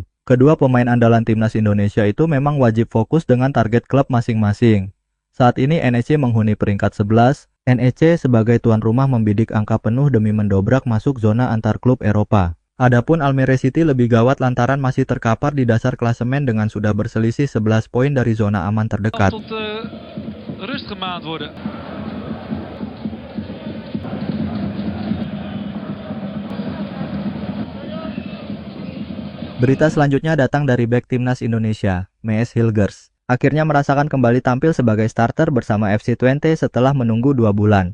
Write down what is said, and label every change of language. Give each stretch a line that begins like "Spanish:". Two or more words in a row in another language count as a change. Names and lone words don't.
Indonesian: Kedua pemain andalan timnas Indonesia itu memang wajib fokus dengan target klub masing-masing. Saat ini NEC menghuni peringkat 11, NEC sebagai tuan rumah membidik angka penuh demi mendobrak masuk zona antar klub Eropa. Adapun Almere City lebih gawat lantaran masih terkapar di dasar klasemen dengan sudah berselisih 11 poin dari zona aman terdekat.
Dutch: Tot rust gemaand worden.
Indonesian: Berita selanjutnya datang dari bek timnas Indonesia, Mees Hilgers. Akhirnya merasakan kembali tampil sebagai starter bersama FC Twente setelah menunggu 2 bulan.